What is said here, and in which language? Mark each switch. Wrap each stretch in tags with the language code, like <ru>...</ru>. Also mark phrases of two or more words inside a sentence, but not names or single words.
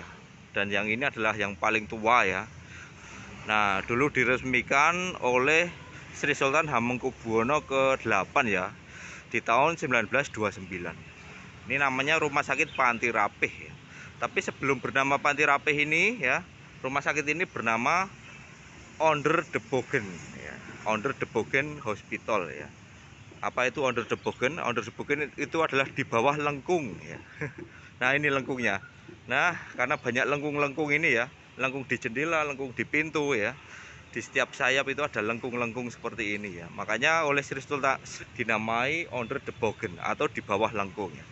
<id>Dan yang ini adalah yang paling tua ya. Nah, dulu diresmikan oleh Sri Sultan Hamengkubuwono ke-8 ya, di tahun 1929. Ini namanya Rumah Sakit Panti Rapih ya. Tapi sebelum bernama Panti Rapih ini ya, rumah sakit ini bernama Onder de Bogen ya. Onder de Bogen Hospital ya. Apa itu Onder de Bogen? Onder de Bogen itu adalah di bawah lengkung ya. Nah, ini lengkungnya. Nah, karena banyak lengkung-lengkung ini ya, lengkung di jendela, lengkung di pintu ya. Di setiap sayap itu ada lengkung-lengkung seperti ini ya. Makanya oleh Sri Sultan dinamai Onder de Bogen atau di bawah lengkung ya.</id>